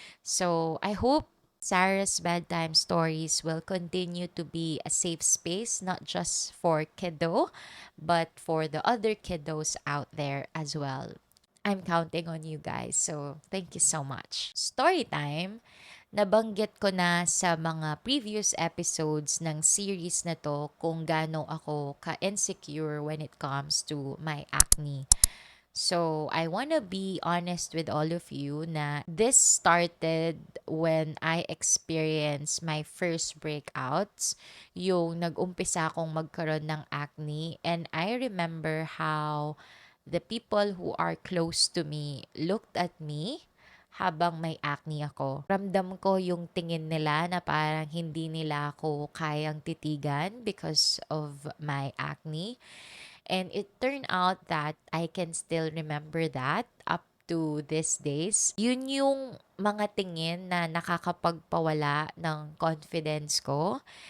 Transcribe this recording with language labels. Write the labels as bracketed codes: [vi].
[en] So, I hope Sarah's Bedtime Stories will continue to be a safe space, not just for kiddo, but for the other kiddos out there as well. I'm counting on you guys, so thank you so much. Story time. [tl] Nabanggit ko na sa mga previous episodes ng series na to kung gaano ako ka-insecure [en] when it comes to my acne. So, I want to be honest with all of you na this started when I experienced my first breakouts, [tl] yung nag-umpisa akong magkaroon ng acne. [en] And I remember how the people who are close to me looked at me [tl] habang may acne ako. Ramdam ko yung tingin nila na parang hindi nila ako kayang titigan [en] because of my acne. And it turned out that I can still remember that up to these days. [tl] Yun yung mga tingin na nakakapagpawala ng confidence ko.